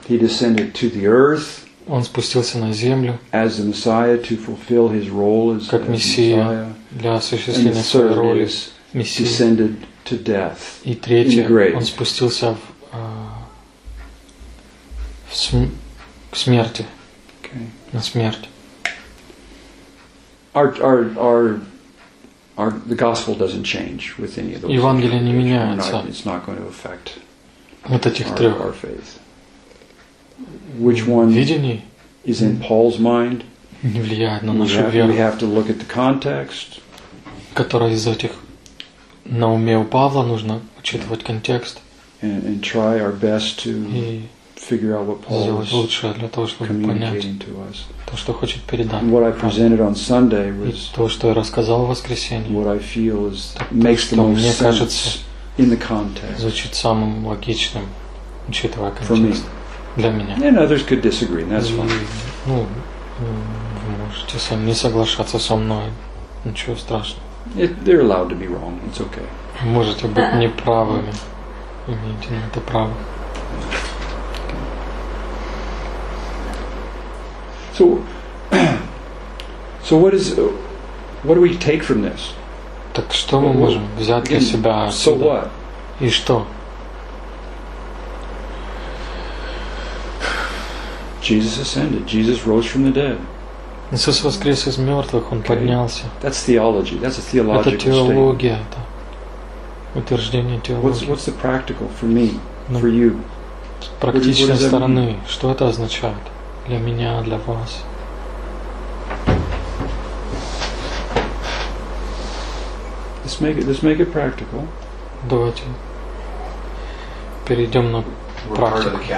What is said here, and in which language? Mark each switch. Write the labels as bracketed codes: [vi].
[en] He descended to the earth. [ru] Он спустился на землю. [en] As the Messiah to fulfill his role as [ru] как мессия. Для осуществления своей роли мессии. И третье, он спустился к смерти, [en] okay. [ru] На смерть. [en] Our the gospel doesn't change with any of those. [ru] Евангелие не меняется. [en] It's not going to affect [ru] вот этих трех. [en] Our faith. Which one [ru] видений? [en] Is in Paul's mind? [ru] Не влияет на нашу веру. [en] We have to look at the context. [ru] Которая из этих на уме у Павла, нужно учитывать контекст [en] and try our best to [ru] и [en] figure out what Paul [ru] сделать лучшее для того, чтобы понять то, что хочет передать. [en] What I presented on Sunday was [ru] то, что я рассказал в воскресенье, [en] what I feel is makes the most [ru] мне кажется, [en] in the context. [ru] Звучит самым логичным, учитывая контекст для меня. [en] And others could disagree, and that's fine. [ru] Ну, вы можете сами не соглашаться со мной, ничего страшного. [en] They're allowed to be wrong. It's okay. [ru] Можете быть неправыми. Имеете на это право. [en] So what do we take from this? [ru] Так что мы можем взять для себя? [en] So what? [ru] И что? [en] Jesus ascended. Jesus rose from the dead. [ru] Иисус воскрес из мертвых, Он поднялся. [en] That's theology. That's a theological statement. [ru] Это теология, это утверждение теологии. [en] What's the practical for me, for you? [ru] С практической стороны, что это означает для меня, для вас? [en] Let's make it practical. [ru] Давайте перейдем на практику.